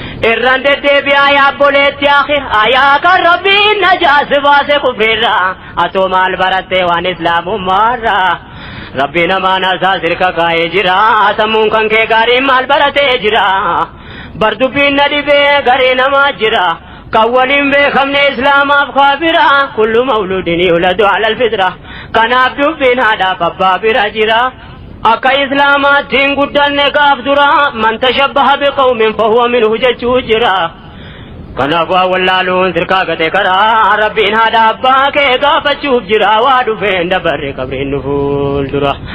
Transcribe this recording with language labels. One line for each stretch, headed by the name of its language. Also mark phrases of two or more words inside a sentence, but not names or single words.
Oromo: Irraan deddeebi'aa yaa obboleetti akhir, ayaa kan Rabbiin najaas baase kufrirraa, atoo maal barattee waan Islaamummaarraa? Rabbi namaa nasaa sirka kaa'ee jira, sammuun kan kee gaariin maal baratee jira? Bar dubbiin na dhibee garee namaa jira, kan waliin beekamne Islaamaaf kaafira,
Arabic: كل مولود يولد على الفطرة.
Oromo: Kanaaf dubbiin haadhaaf abbaa bira jira. Akka Islaamaattiin guddanne gaaf dura,
Arabic: من تشبه بقوم فهو منه
Oromo: jechuu jira. Kanaaf waa wallaaluun sirkaa gate karaa, Rabbiin haadha abbaa kee gaafachuuf jira, waa dhufeen dabarre qabriin nu fuuldura.